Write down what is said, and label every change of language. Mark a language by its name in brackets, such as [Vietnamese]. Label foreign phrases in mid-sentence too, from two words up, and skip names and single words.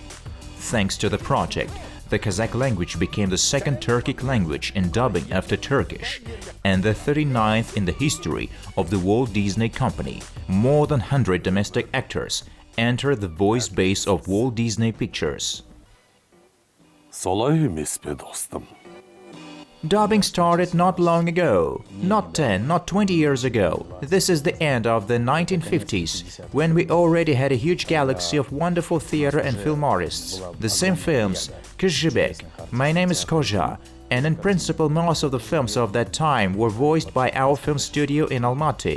[English] Thanks to the project, the Kazakh language became the second Turkic language in dubbing after Turkish, and the 39th in the history of the Walt Disney Company. More than 100 domestic actors enter the voice base of Walt Disney Pictures. [Kazakh] Солай емес пе, достым? [English] Dubbing started not long ago, not 10, not 20 years ago. This is the end of the 1950s, when we already had a huge galaxy of wonderful theater and film artists. The same films, Jibek, My Name is Qazaq, and in principle most of the films of that time were voiced by our film studio in Almaty.